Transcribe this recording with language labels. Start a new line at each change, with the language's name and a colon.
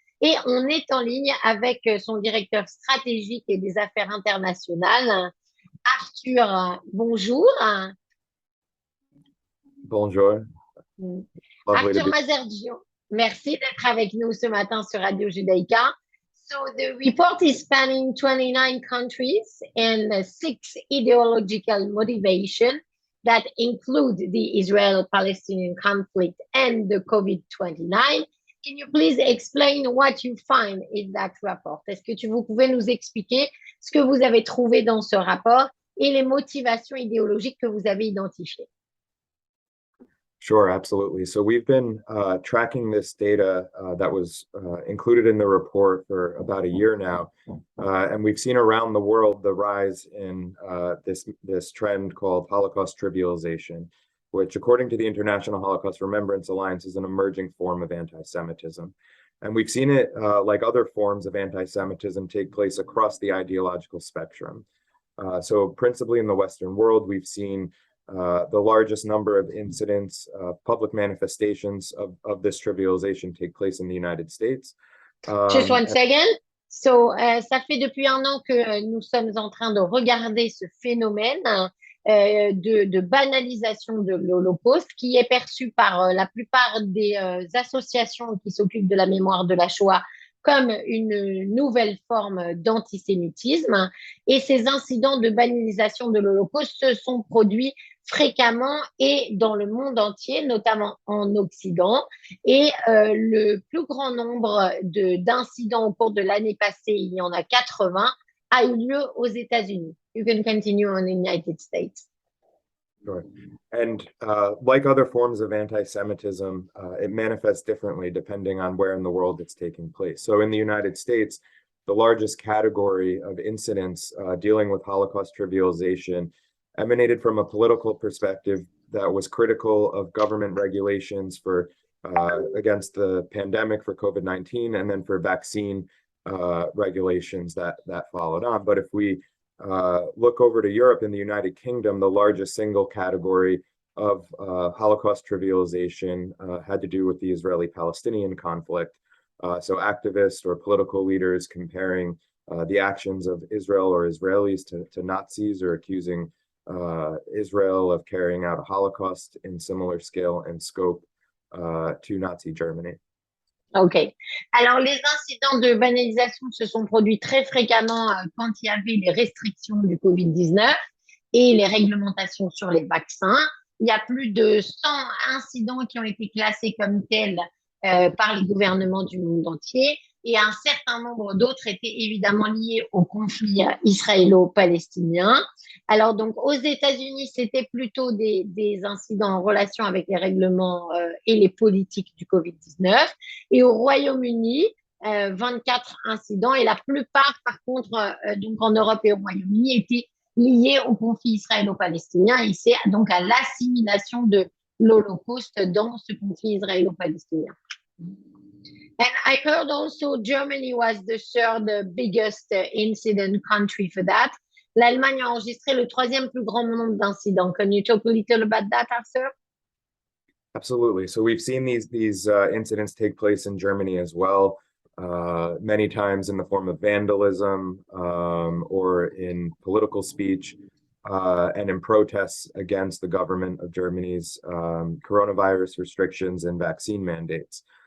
French: Et on est en ligne avec son directeur stratégique et des affaires internationales, Arthur. Bonjour. Bonjour,
English: lovely to
French: Arthur
English: be.
French: Maserjian, merci d'être avec nous ce matin sur Radio Judaïka.
English: So the report is spanning 29 countries and six ideological motivations that include the Israel-Palestinian conflict and the COVID-29. Can you please explain what you find in that report?
French: Est-ce que vous pouvez nous expliquer ce que vous avez trouvé dans ce rapport et les motivations idéologiques que vous avez identifiées?
English: Sure, absolutely. So we've been tracking this data that was included in the report for about a year now, and we've seen around the world the rise in this trend called Holocaust trivialization, which, according to the International Holocaust Remembrance Alliance, is an emerging form of anti-Semitism. And we've seen it, like other forms of anti-Semitism, take place across the ideological spectrum. So principally in the Western world, we've seen the largest number of incidents, public manifestations of this trivialization take place in the United States. Just one second.
French: So, ça fait depuis un an que nous sommes en train de regarder ce phénomène de banalisation de l'Holocauste qui est perçu par la plupart des associations qui s'occupent de la mémoire de la Shoah comme une nouvelle forme d'antisémitisme. Et ces incidents de banalisation de l'Holocauste se sont produits fréquemment et dans le monde entier, notamment en Occident. Et le plus grand nombre d'incidents au cours de l'année passée, il y en a 80, a eu lieu aux États-Unis.
English: You can continue on the United States. Sure. And like other forms of anti-Semitism, it manifests differently depending on where in the world it's taking place. So in the United States, the largest category of incidents dealing with Holocaust trivialization emanated from a political perspective that was critical of government regulations for against the pandemic for COVID-19 and then for vaccine regulations that followed on. But if we look over to Europe and the United Kingdom, the largest single category of Holocaust trivialization had to do with the Israeli-Palestinian conflict. So activists or political leaders comparing the actions of Israel or Israelis to Nazis or accusing Israel of carrying out a Holocaust in similar scale and scope to Nazi Germany. OK.
French: Alors, les incidents de banalisation se sont produits très fréquemment quand il y avait les restrictions du Covid-19 et les réglementations sur les vaccins. Il y a plus de 100 incidents qui ont été classés comme tels par les gouvernements du monde entier et un certain nombre d'autres étaient évidemment liés au conflit israélo-palestinien. Alors donc aux États-Unis, c'était plutôt des incidents en relation avec les règlements et les politiques du Covid-19 et au Royaume-Uni, 24 incidents et la plupart par contre donc en Europe et au Royaume-Uni étaient liés au conflit israélo-palestinien et c'est donc à l'assimilation de l'Holocauste dans ce conflit israélo-palestinien.
English: And I heard also Germany was the third biggest incident country for that.
French: L'Allemagne a enregistré le troisième plus grand nombre d'incidents.
English: Can you talk a little about that, Arthur? Absolutely. So we've seen these incidents take place in Germany as well, many times in the form of vandalism or in political speech and in protests against the government of Germany's coronavirus restrictions and vaccine mandates.